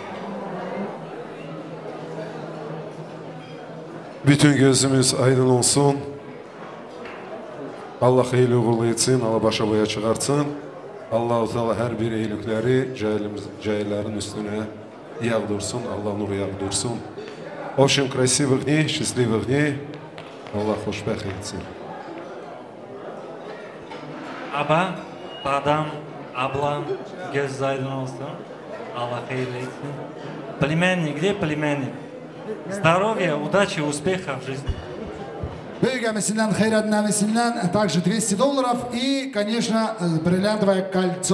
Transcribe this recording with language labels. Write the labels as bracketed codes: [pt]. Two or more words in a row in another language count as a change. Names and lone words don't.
[tr] Bütün gözümüz aydın olsun. Allah hayırlı uğurlu etsin, Allah başa boya çıkartsın. Allah-u Teala her bir iyilikleri cahillerin üstüne yağdırсын, Allah nuru yağdırсын. [ru] Очень красивых дней, счастливых дней. [tr] Allah hoşbəxt etsin. Aba, dadam, ablam, göz aydın olsun. Allah hayırlı etsin. [ru] Племянник, где племянник? Здоровья, удачи, успехов в жизни. [tr] Büyük emisinden, Hayrettin emisinden [ru] также $200 и, конечно, бриллиантовое кольцо.